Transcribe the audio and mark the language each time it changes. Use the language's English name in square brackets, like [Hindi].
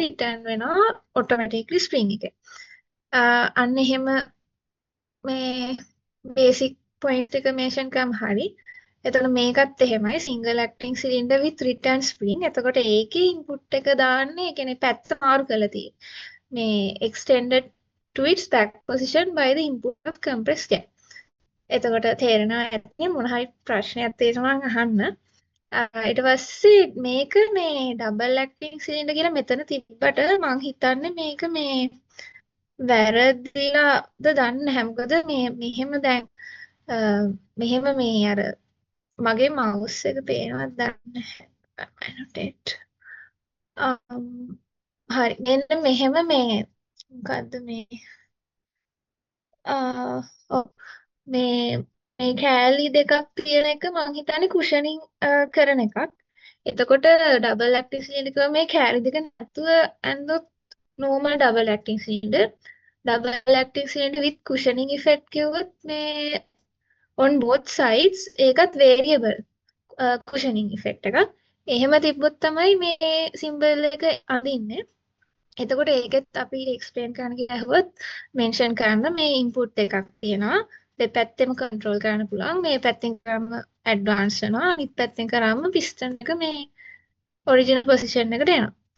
[Sinhala] Return වෙනවා automatically spring එකේ. අන්න එහෙම මේ බේසික් පොයින්ට් එක මෙන්ෂන් කරාම හරි. එතකොට මේකත් එහෙමයි single acting cylinder [English] with return spring. [Sinhala] එතකොට ඒකේ ඉන්පුට් එක දාන්නේ කියන්නේ පැත්ත මාරු කරලා තියෙන්නේ. මේ [English] extended to its back position by the input of compressed air. [Sinhala] එතකොට තේරෙනවා ඇති මොන හරි ප්‍රශ්නයක් තියෙනවා නම් අහන්න. ඊට පස්සේ මේක මේ ඩබල් ඇක්ටිං සිලින්ඩර් කියලා මෙතන තිබ්බට මං හිතන්නේ මේක මේ වැරදිලාද දන්නේ නැහැ. මොකද මේ මෙහෙම දැන් මෙහෙම මේ අර මගේ මවුස් එක පේනවද දන්නේ නැහැ. annotate. හරි මෙන්න මෙහෙම මේ මොකද්ද මේ ඔව් මේ මේ කෑලි දෙකක් තියෙන එක මං හිතන්නේ කුෂනින් කරන එකක්. එතකොට ඩබල් ඇක්ටිං සිලින්ඩර් මේ කෑලි දෙක නැතුව ඇන්දොත් [English] normal double acting cylinder. double acting cylinder with cushioning effect [Sinhala] කිව්වොත් මේ [English] on both sides ඒකත් variable cushioning effect එකක්. [Sinhala] එහෙම තිබ්බොත් තමයි මේ සිම්බල් එක අඳින්නේ. එතකොට ඒකෙත් අපි එක්ස්ප්ලেইন කරන්න ගියහොත් මෙන්ෂන් කරන්න මේ ඉන්පුට් එකක් තියෙනවා. දෙපැත්තෙම කන්ට්‍රෝල් කරන්න පුළුවන්. මේ පැත්තෙන් කරාම ඇඩ්වාන්ස් වෙනවා. අනිත් පැත්තෙන් කරාම පිස්ටන් එක මේ ඔරිජිනල් පොසිෂන් එකට එනවා.